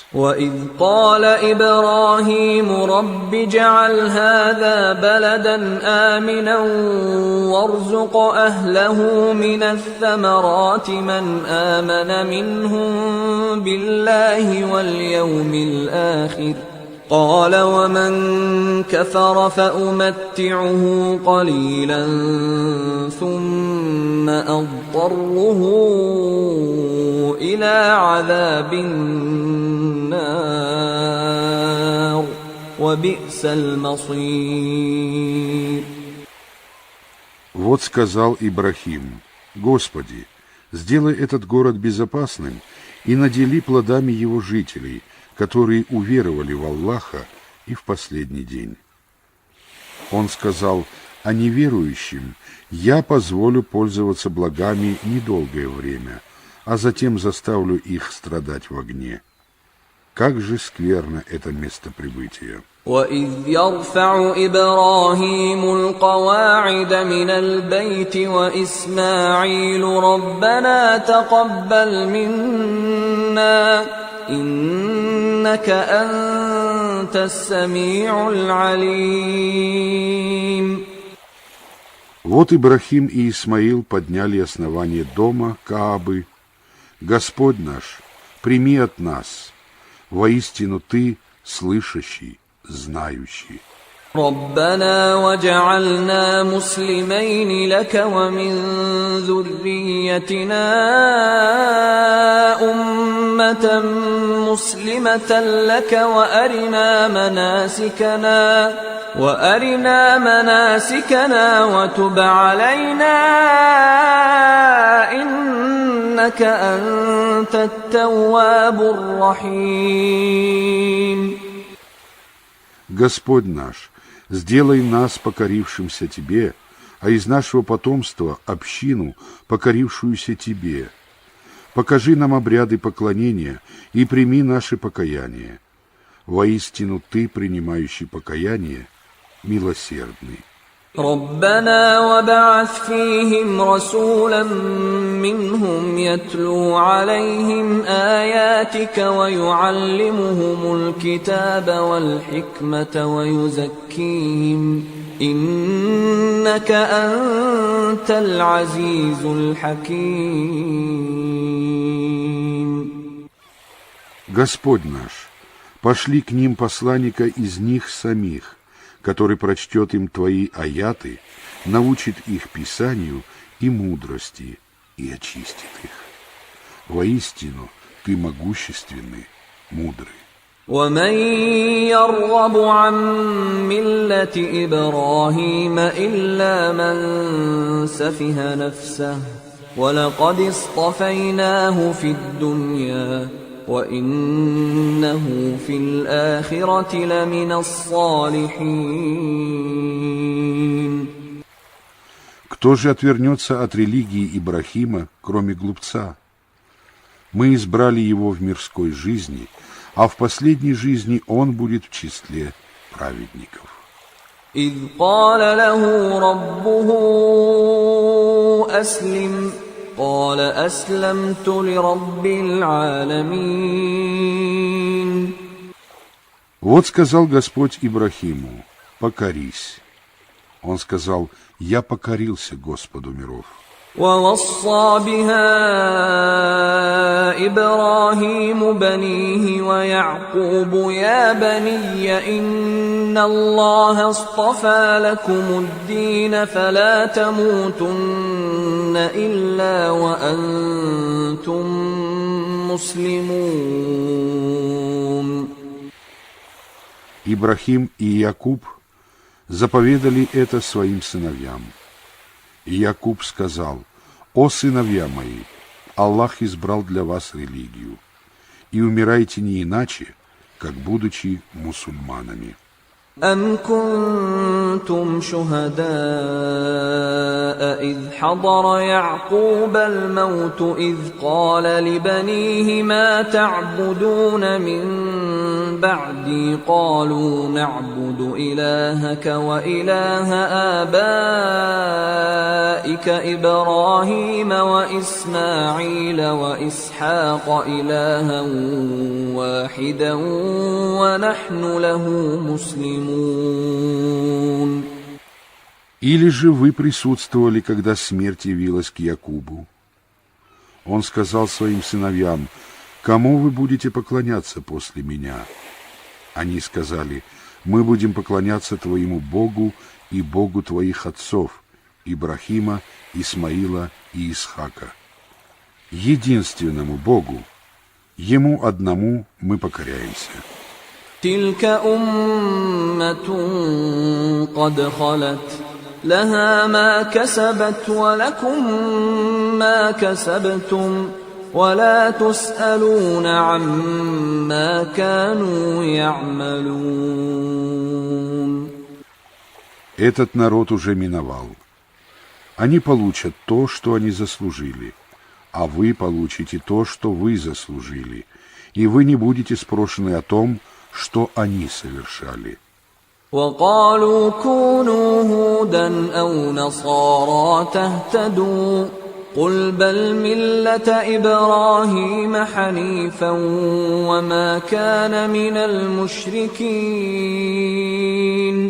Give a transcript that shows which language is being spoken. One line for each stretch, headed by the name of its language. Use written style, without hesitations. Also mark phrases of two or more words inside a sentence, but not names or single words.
Arabic: وَإِذْ قَالَ إِبْرَاهِيمُ رَبِّ اجْعَلْ هَذَا بَلَدًا آمِنًا وَارْزُقْ أَهْلَهُ مِنَ الثَّمَرَاتِ مَنْ آمَنَ مِنْهُمْ بِاللَّهِ وَالْيَوْمِ الْآخِرِ قال ومن كفر فأمتعه قليلا ثم أضطره إلى عذاب النار وبئس المصير.
Russian: Вот сказал Ибрахим: Господи, сделай этот город безопасным и надели плодами его жителей, которые уверовали в Аллаха и в последний день. Он сказал: а неверующим я позволю пользоваться благами недолгое время, а затем заставлю их страдать в огне. Как же скверно это место прибытия!
Arabic: وَإِذْ يَرْفَعُ إِبْرَاهِيمُ الْقَوَاعِدَ مِنَ الْبَيْتِ وَإِسْمَاعِيلُ رَبَّنَا تَقَبَّلْ مِنَّا إِنَّكَ أَنْتَ السَّمِيعُ الْعَلِيمُ.
Russian: Вот Ибрахим и Исмаил подняли основание дома Каабы. Господь наш, прими от нас, воистину Ты слышащий, знающий.
Arabic: رَبَّنَا وَاجْعَلْنَا مُسْلِمَيْنِ لَكَ وَمِنْ ذُرِّيَّتِنَا أُمَّةً مُسْلِمَةً لَكَ وَأَرِنَا مَنَاسِكَنَا وَتُبْ عَلَيْنَا إِنَّكَ أَنْتَ التَّوَّابُ الرَّحِيمُ.
Russian: Господь наш, сделай нас покорившимся Тебе, а из нашего потомства общину, покорившуюся Тебе. Покажи нам обряды поклонения и прими наше покаяние. Воистину Ты, принимающий покаяние, милосердный.
Arabic: رَبَّنَا وَابْعَثْ فِيهِمْ رَسُولًا مِّنْهُمْ يَتْلُو عَلَيْهِمْ آيَاتِكَ وَيُعَلِّمُهُمُ الْكِتَابَ وَالْحِكْمَةَ وَيُزَكِّيهِمْ إِنَّكَ أَنْتَ الْعَزِيزُ الْحَكِيمُ.
Russian: Господь наш, пошли к ним посланника из них самих, который прочтет им Твои аяты, научит их писанию и мудрости и очистит их. Воистину, Ты могущественный, мудрый.
Arabic: وَمَنْ يَرْغَبُ عَنْ مِلَّةِ إِبْرَاهِيمَ إِلَّا مَنْ سَفِهَ نَفْسَهُ وَلَقَدِ اصْطَفَيْنَاهُ فِي الدُّنْيَا وَإِنَّهُ فِي الْآخِرَةِ لَمِنَ الصَّالِحِينَ.
Russian: Кто же отвернется от религии Ибрахима, кроме глупца? Мы избрали его в мирской жизни, а в последней жизни он будет в числе праведников.
Arabic: إِذْ قَالَ لَهُ رَبُّهُ أَسْلِمْ قال أسلمت لرب العالمين.
Russian: Вот сказал Господь Ибрахиму: покорись. Он сказал: я покорился Господу миров.
Arabic: ووصى بها إبراهيم بنيه ويعقوب يا بني إن الله اصطفى لكم الدين فلا تموتن إلا وأنتم مسلمون.
Russian: Ибрахим и Якуб заповедали это своим сыновьям. И Якуб сказал: «О сыновья мои, Аллах избрал для вас религию, и умирайте не иначе, как будучи мусульманами».
Arabic: أَمْ كُنْتُمْ شُهَدَاءَ إِذْ حَضَرَ يَعْقُوبَ الْمَوْتُ إِذْ قَالَ لِبَنِيهِ مَا تَعْبُدُونَ مِنْ بَعْدِي قَالُوا نَعْبُدُ إِلَٰهَكَ وَإِلَٰهَ آبَائِكَ إِبْرَاهِيمَ وَإِسْمَاعِيلَ وَإِسْحَاقَ إِلَٰهًا وَاحِدًا وَنَحْنُ لَهُ مُسْلِمُونَ.
Russian: Или же вы присутствовали, когда смерть явилась к Якубу? Он сказал своим сыновьям: «Кому вы будете поклоняться после меня?» Они сказали: «Мы будем поклоняться твоему Богу и Богу твоих отцов, Ибрахима, Исмаила и Исхака, единственному Богу, Ему одному мы покоряемся».
Arabic: تلك أمة قد خلت لها ما كسبت ولكم ما كسبتم ولا تسألون عما كانوا يعملون.
Russian: Этот народ уже миновал. Они получат то, что они заслужили, а вы получите то, что вы заслужили, и вы не будете спрошены о том, что они совершали.
Arabic: وقالوا كونوا هودا أو نصارى تهتدوا قل بل ملة إبراهيم حنيفا وما كان من المشركين.